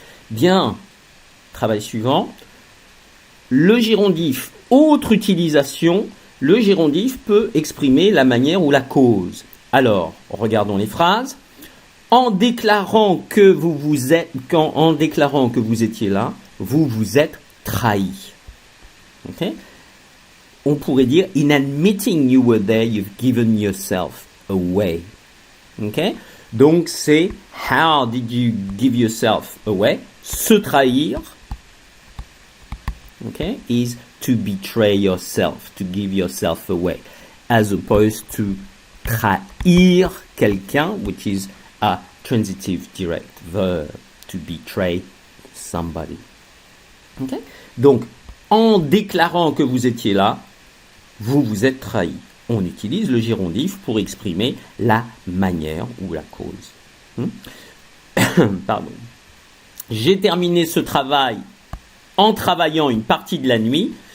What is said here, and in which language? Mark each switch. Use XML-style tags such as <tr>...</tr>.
<fr>Bien, travail suivant. Le gérondif, autre utilisation, le gérondif peut exprimer la manière ou la cause. Alors, regardons les phrases. En déclarant que vous étiez là, vous vous êtes trahi.</fr> <en>Okay?</en> <fr>On pourrait dire,</fr> <en>in admitting you were there, you've given yourself away. Okay?</en> <fr>Donc c'est</fr> <en>how did you give yourself away? Se trahir, okay, is to betray yourself, to give yourself away, as opposed to trahir quelqu'un, which is a transitive direct verb, to betray somebody. Okay?</en> <fr>Donc, en déclarant que vous étiez là, vous vous êtes trahi. On utilise le gérondif pour exprimer la manière ou la cause. Pardon. J'ai terminé ce travail en travaillant une partie de la nuit.</fr>